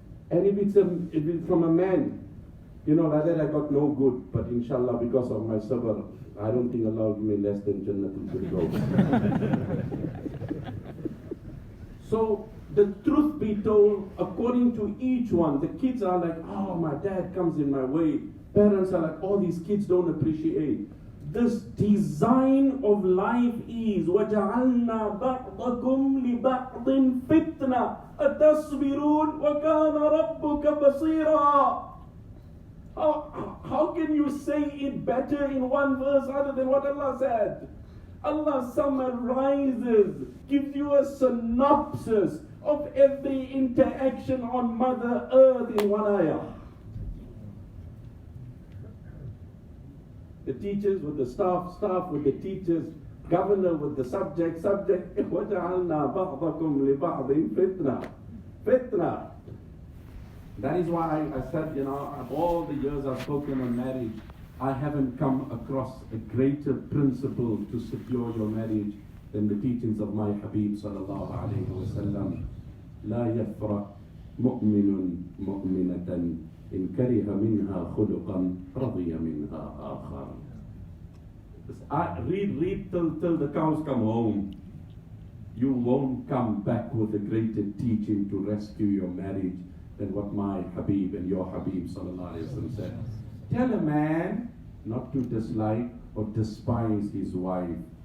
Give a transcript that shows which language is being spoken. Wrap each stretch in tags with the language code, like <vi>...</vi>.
<en>And if it's from a man, you know, rather I got no good, but inshallah because of my sabr, I don't think Allah will give me less than Jannatul Firdaus. So the truth be told, according to each one, the kids are like, oh, my dad comes in my way. Parents are like, oh, these kids don't appreciate. This design of life is</en> <ar>وَجَعَلْنَا بَعْضَكُمْ لِبَعْضٍ فِتْنَةً أَتَصْبِرُونَ وَكَانَ رَبُّكَ بَصِيرًا.</ar> <en>How can you say it better in one verse other than what Allah said? Allah summarizes, gives you a synopsis of every interaction on Mother Earth in one ayah. The teachers with the staff, staff with the teachers, governor with the subject.</en> <ar>وَجَعَلْنَا بَعْضَكُمْ لِبَعْضٍ فِتْنَةً. Fitna.</ar> <en>That is why I said, you know, of all the years I've spoken on marriage, I haven't come across a greater principle to secure your marriage than the teachings of my Habib sallallahu alayhi wa sallam.</en> <ar>لا يفرق مؤمن مؤمنة إن كره منها خلقا رضي منها آخر.</ar> <en>Read till the cows come home. You won't come back with a greater teaching to rescue your marriage than what my Habib and your Habib sallallahu alaihi wasallam said. Tell a man not to dislike or despise his wife.</en>